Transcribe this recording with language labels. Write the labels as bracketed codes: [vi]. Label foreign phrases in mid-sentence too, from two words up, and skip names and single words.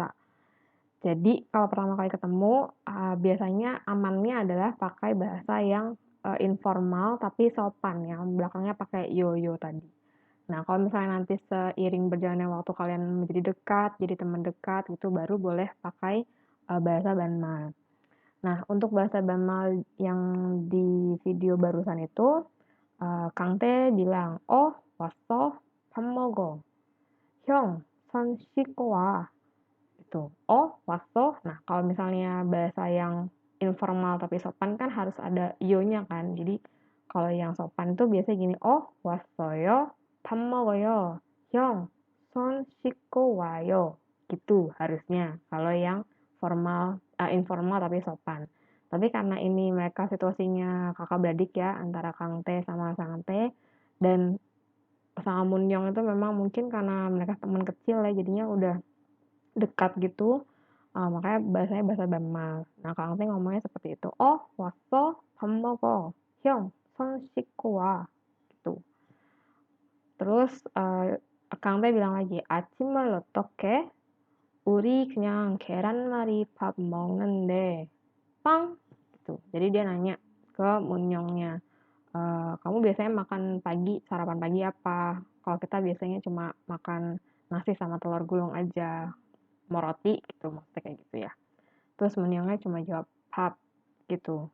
[id] Jadi kalau pertama kali ketemu biasanya amannya adalah pakai bahasa yang informal tapi sopan, yang belakangnya pakai yo-yo tadi. Nah, kalau misalnya nanti seiring berjalannya waktu kalian menjadi dekat, jadi teman dekat gitu, baru boleh pakai bahasa banmal. Nah, untuk bahasa banmal yang di video barusan itu, Kang Tae bilang, [ko] "Oh, 왔어? 밥 먹어. 형, 손 씻고 와." [id] Gitu. [ko] "Oh, 왔어?" [id] Nah, kalau misalnya bahasa yang informal tapi sopan kan harus ada io-nya kan. Jadi, kalau yang sopan tuh biasanya gini, [ko] "Oh, 왔어요? 밥 먹어요. 형, 손 씻고 와요." [id] Gitu harusnya. Kalau yang informal tapi sopan. Tapi karena ini mereka situasinya kakak beradik ya, antara Kang Tae sama Sang Tae, dan sama Munyong itu memang mungkin karena mereka teman kecil ya, jadinya udah dekat gitu. Makanya bahasanya bahasa Banmal. Nah, Kang Teh ngomongnya seperti itu. [ko] Oh, 왔어? 밥 먹어. 형, 손 씻고 와. [id] Gitu. Terus Kang Teh bilang lagi, [ko] 아침을 어떻게? 우리 그냥 계란말이 밥 먹는데 빵? [id] Gitu. Jadi dia nanya ke Munyongnya, kamu biasanya makan pagi, sarapan pagi apa? Kalau kita biasanya cuma makan nasi sama telur gulung aja, mau roti gitu, maksudnya kayak gitu ya. Terus Munyongnya cuma jawab pap gitu.